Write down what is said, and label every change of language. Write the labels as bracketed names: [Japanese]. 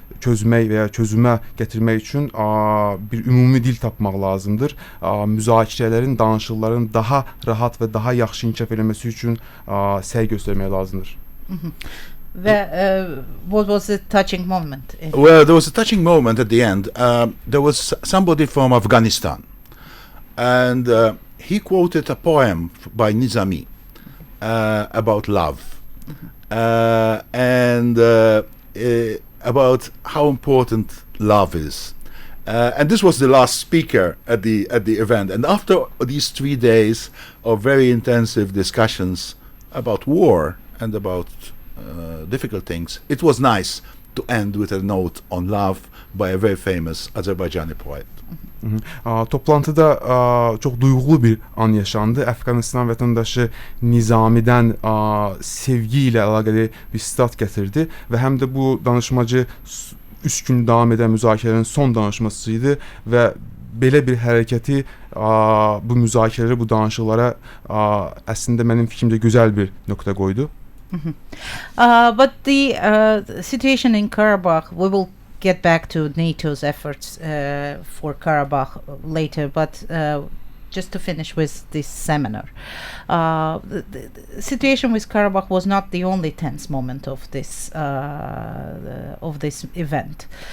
[Azerbaijani] çözmək və ya çözümə gətirmək üçün bir ümumi dil tapmaq lazımdır. Müzakirələrin, danışıqların daha rahat və daha yaxşı inkişaf etməsi üçün səy göstərmək lazımdır. [English] What was the touching moment? Well, there was a touching moment at the end. There was somebody from Afghanistan, and he quoted a poem by Nizami about love, and about how important love is. And this was the last speaker at the event. And after these 3 days of very intensive discussions about war and about difficult things, it was nice to end with a note on love by a very famous Azerbaijani poet. [Azerbaijani] Toplantıda çox duyğulu bir an yaşandı. Əfqanistan vətəndaşı Nizamidən sevgi ilə əlaqəli bir sitat gətirdi və həm də bu danışmacı 3 gün davam edən müzakirələrin son danışmasıydı və belə bir hərəkəti, bu müzakirələri, bu danışıqlara əslində mənim fikrimcə gözəl bir nöqtə qoydu. [English] But the situation in Karabakh, we will get back to NATO's efforts for Karabakh later, but just to finish with this seminar, the situation with Karabakh was not the only tense moment of this event.